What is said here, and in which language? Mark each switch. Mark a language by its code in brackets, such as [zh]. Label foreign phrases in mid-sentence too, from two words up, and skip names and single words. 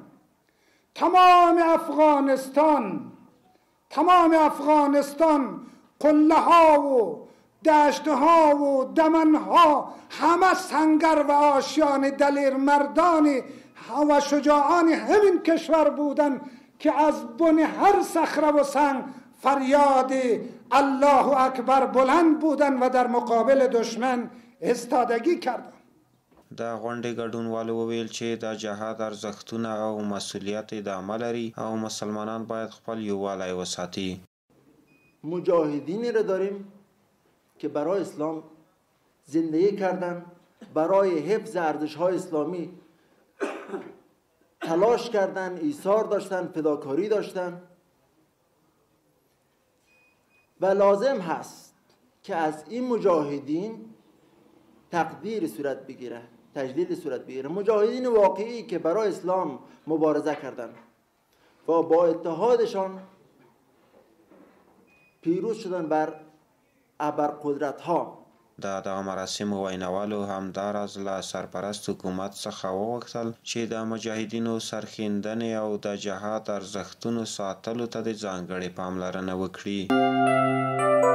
[fa] تمام افغانستان قله ها و دشت ها و دمن ها همه سنگر و آشیان دلیر مردان و شجاعان همین کشور بودن که از بن هر صخره و سنگ فریاد الله اکبر بلند بودن و در مقابل دشمن استادگی کردن. [ps] د غونډې ګډونوالو وویل چې د جهاد ارزښتونه او مسؤلیت ادامه لري او مسلمانان باید خپل یووالی وساتي. [fa] مجاهدینی را داریم که برای اسلام زندگی کردن، برای حفظ ارزش‌های اسلامی تلاش کردن، ایثار داشتن، فداکاری داشتن و لازم هست که از این مجاهدین تقدیر صورت بگیره، تجلیل صورت بگیره. مجاهدین واقعی که برای اسلام مبارزه کردن و با اتحادشان پیروز شدن بر ابرقدرت‌ها. [ps] د دغه مراسمو ویناوالو همداراز له سرپرست حکومت څخه وغوښتل چې د مجاهدینو سرښندنې او د جهاد ارزښتونو ساتلو ته د ځانګړې پاملرنه وکړي.